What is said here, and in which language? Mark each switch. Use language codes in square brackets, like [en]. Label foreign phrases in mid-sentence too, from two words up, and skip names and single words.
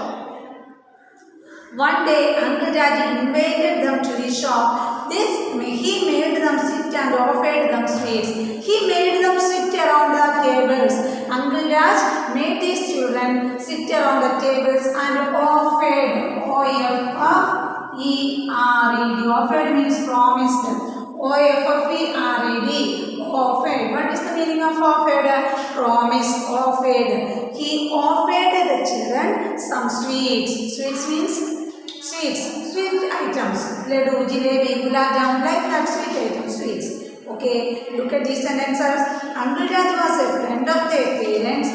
[en] One day, Uncle Raj invited them to his shop. He made them sit and offered them sweets. He made them sit around the tables. Uncle Raj made these children sit around the tables and offered. O-F-F-E-R-E-D. Offered means promised. O-F-F-E-R-E-D. Offered. What is the meaning of offered? Promised. Offered. He offered the children some sweets. Sweets means sweets, sweet items, [hi] लड्डू, जलेबी, गुलाब जामुन, [en] like that sweet items, sweets. Okay, look at these sentences. Uncle Raj was a friend of their parents.